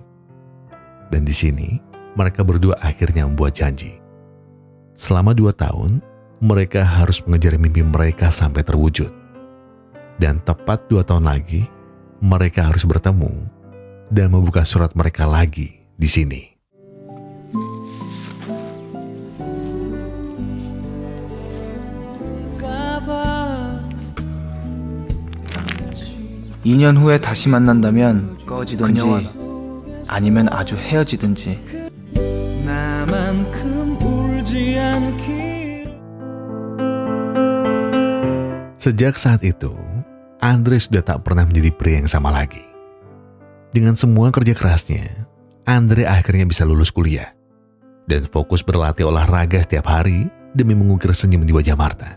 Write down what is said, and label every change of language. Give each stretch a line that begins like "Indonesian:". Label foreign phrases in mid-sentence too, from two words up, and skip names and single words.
Indonesian: Dan di sini, mereka berdua akhirnya membuat janji. Selama 2 tahun, mereka harus mengejar mimpi mereka sampai terwujud. Dan tepat 2 tahun lagi, mereka harus bertemu dan membuka surat mereka lagi di sini.
Korean: (2년) 후에 다시 만난다면 꺼지든지 아니면 아주 헤어지든지.
Indonesian: Sejak saat itu, Andre sudah tak pernah menjadi pria yang sama lagi. Dengan semua kerja kerasnya, Andre akhirnya bisa lulus kuliah dan fokus berlatih olahraga setiap hari demi mengukir senyum di wajah Martha.